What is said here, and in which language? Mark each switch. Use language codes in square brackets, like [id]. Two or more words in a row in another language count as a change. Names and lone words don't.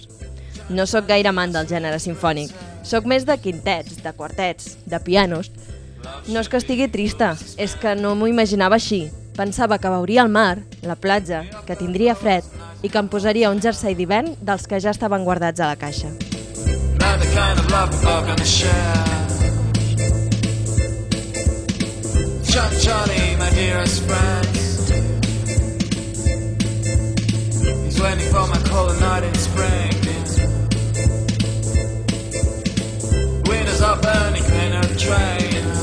[ca] No sóc gaire amant del gènere simfònic. Sóc més de quintets, de quartets, de pianos. No és que estigui trista, és que no m'ho imaginava així. Pensava que veuria el mar, la platja, que tindria fred i que em posaria un jersei d'hivern dels que ja estaven guardats a la caixa. [en] Johnny, my dearest friend, he's waiting for my cold night in spring. Windows are burning in a train.